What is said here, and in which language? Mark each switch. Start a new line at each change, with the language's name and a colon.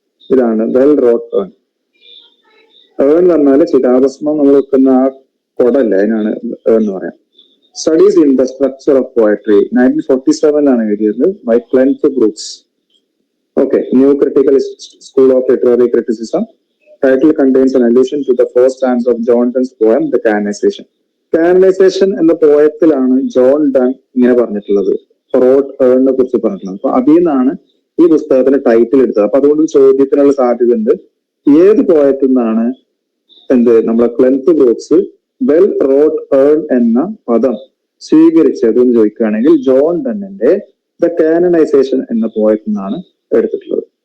Malayalam: ഇതാണ് well rote earn. Earn എന്ന് പറഞ്ഞാല് ചിതാഭസ്മം നമ്മൾ വെക്കുന്ന ആ കൊടല്ലേ, അതിനാണ് ഏൺ എന്ന് പറയാം. Studies in the structure of poetry 1947 എഴുതിയത് by ക്ലെൻത്ത് Brooks.
English: Okay, new critical school of literary criticism. Title contains an allusion to the first stanza of John Donne's poem The Canonization.
Malayalam: Canonisation എന്ന പോയത്തിലാണ് John done ഇങ്ങനെ പറഞ്ഞിട്ടുള്ളത്, rote ഏണിനെ കുറിച്ച് പറഞ്ഞിട്ടുള്ളത്. അപ്പൊ അതിൽ നിന്നാണ് ഈ പുസ്തകത്തിന്റെ ടൈറ്റിൽ എടുത്തത്. അപ്പൊ അതുകൊണ്ട് ചോദ്യത്തിനുള്ള സാധ്യത ഉണ്ട്. ഏത് പോയത്തിൽ നിന്നാണ് നമ്മളെ ക്ലെൻത്ത് ബ്രൂക്സ് വെൽ റോട്ട് ഏൺ എന്ന പദം സ്വീകരിച്ചത് എന്ന് ചോദിക്കുകയാണെങ്കിൽ ജോൺ ഡണ്ണിന്റെ ദ കാനനൈസേഷൻ എന്ന പോയത്തിൽ നിന്നാണ് എടുത്തിട്ടുള്ളത്.